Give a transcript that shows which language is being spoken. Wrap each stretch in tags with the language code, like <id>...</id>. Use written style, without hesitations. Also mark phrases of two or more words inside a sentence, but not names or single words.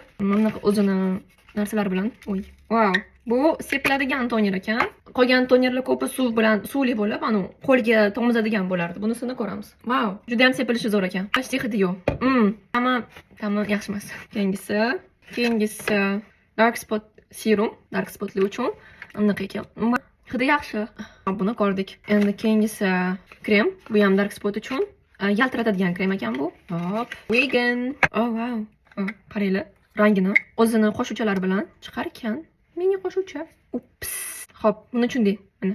<uz>Mana o'zini narsalar bilan. Wow. Bu sepiladigan toner ekan. Qolgan tonerlar ko'pi suv bilan suvli bo'lib, ana qo'lga tomizadigan bo'lardi. Bunisini ko'ramiz. Wow, juda ham sepilishi zo'r ekan. Почти hidi yo'q. Tamam, yaxshi emas. Keyingisi</uz> <en>dark spot serum, dark spotli</en> <uz>uchun. Anaqa ekan. Hidi yaxshi. Buni ko'rdik. Endi keyingisi krem. Bu ham</uz> <en>dark spot</en> <uz>uchun. Yaltiratadigan krem ekan bu. Hop. Vegan.</uz> <en>Oh wow.</en> <uz>Qaranglar. Rangini o'zini qo'shuvchilar bilan chiqar ekan. Meni qo'shuvchi. Ups. Hop, buni tushundik. Mana.</uz>